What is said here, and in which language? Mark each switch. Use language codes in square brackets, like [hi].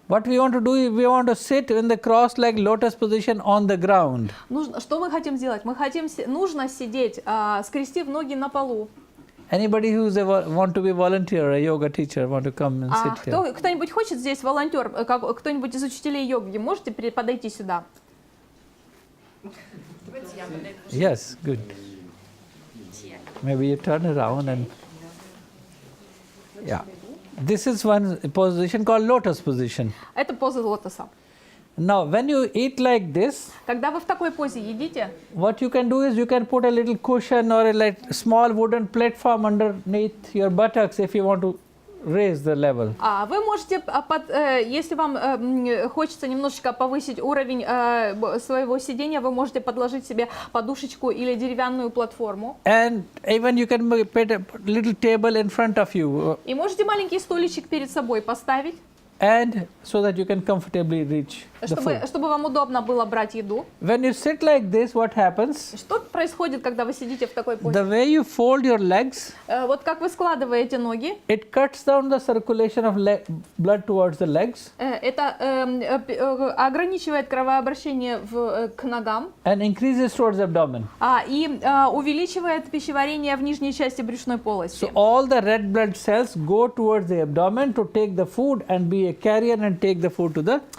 [en] What we want to do is we want to sit in the cross-legged lotus position on the ground. [ru] Что мы хотим сделать? Нужно сидеть, скрестив ноги на полу. [en] Anybody who want to be volunteer, a yoga teacher, want to come and sit here. [ru] Кто-нибудь хочет здесь волонтер, кто-нибудь из учителей йоги, можете подойти сюда? [en] Yes, good. Maybe you turn around and yeah. This is one position called lotus position. [ru] Это поза лотоса. [en] Now, when you eat like this, [ru] Когда вы в такой позе едите, [en] what you can do is you can put a little cushion or a small wooden platform underneath your buttocks if you want to raise the level. [ru] вы можете, если вам хочется немножечко повысить уровень своего сидения, вы можете подложить себе подушечку или деревянную платформу. [en] And even you can put a little table in front of you. [ru] И можете маленький столичек перед собой поставить, [en] And so that you can comfortably reach the food. [ru] чтобы вам удобно было брать еду. [en] When you sit like this, what happens? [ru] Что происходит, когда вы сидите в такой позе? [en] The way you fold your legs, [ru] Вот как вы складываете ноги, [en] it cuts down the circulation of blood towards the legs [ru] это ограничивает кровообращение к ногам [en] and increases towards the abdomen. [ru] и увеличивает пищеварение в нижней части брюшной полости. [en] So all the red blood cells go towards the abdomen to take the food and be a carrier and take the food to the.